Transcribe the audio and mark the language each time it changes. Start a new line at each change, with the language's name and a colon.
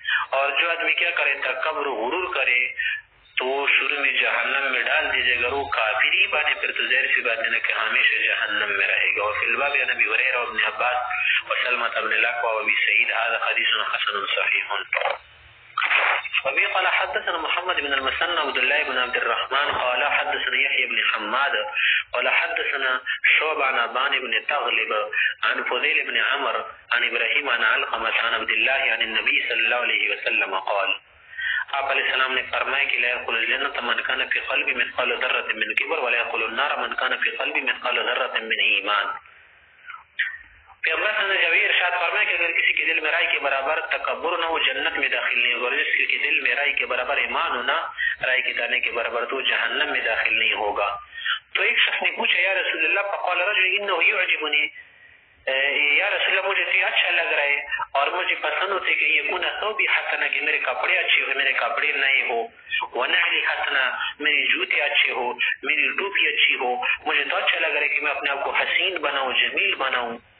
Urdu: اور جو آدمی کیا کرے تکبر و غرور کرے تو شروع میں جہنم میں ڈال دیجیے گا. وہ کافری بانے پھر تو ظاہر سی بات ہے نا کہ ہمیشہ جہنم میں رہے گا.
Arabic: اور فی الباب عن ابی ہریرہ وابن عباس وسلمہ بن الاکوع وابی سعید هذا حدیث حسن صحیح. وبه قال حدثنا محمد بن المثنى عبد الله بن عبد الرحمن قال حدثنا يحيى بن حماد قال حدثنا شعبة عن ابان بن تغلب عن فضيل بن عمر عن ابراهيم عن علقمة عن عبد الله عن النبي صلى الله عليه وسلم قال
Urdu: آپ علیہ السلام نے فرمایا کہ
Arabic: لا يدخل الجنة من كان في قلبه مثقال ذرة من كبر ولا يدخل النار من كان في قلبه مثقال ذرة من ایمان.
Urdu: پیغمبر نے جب یہ ارشاد فرمایا کہ اگر کسی کے دل میں رائی کے برابر تکبر نہ وہ جنت میں داخل نہیں ہوگا، اور جس کے دل میں رائی کے برابر ایمان ہونا رائی کے دانے کے برابر تو جہنم میں داخل نہیں ہوگا. تو ایک شخص نے پوچھا یا رسول اللہ
Arabic: فقال رجل انه يعجبني،
Urdu: یا رسول اللہ مجھے تو اچھا لگ رہا ہے اور مجھے پسند ہوتے کہ یہ کون ثوبی حسنا، کہ میرے کپڑے اچھے ہو، میرے کپڑے نئے ہو،
Arabic: ونعلی حسنا
Urdu: میری جوتے اچھے ہو، میری ٹوپی اچھی ہو، مجھے تو اچھا لگ رہا ہے کہ میں اپنے آپ کو حسین بناؤں، جمیل بناؤں.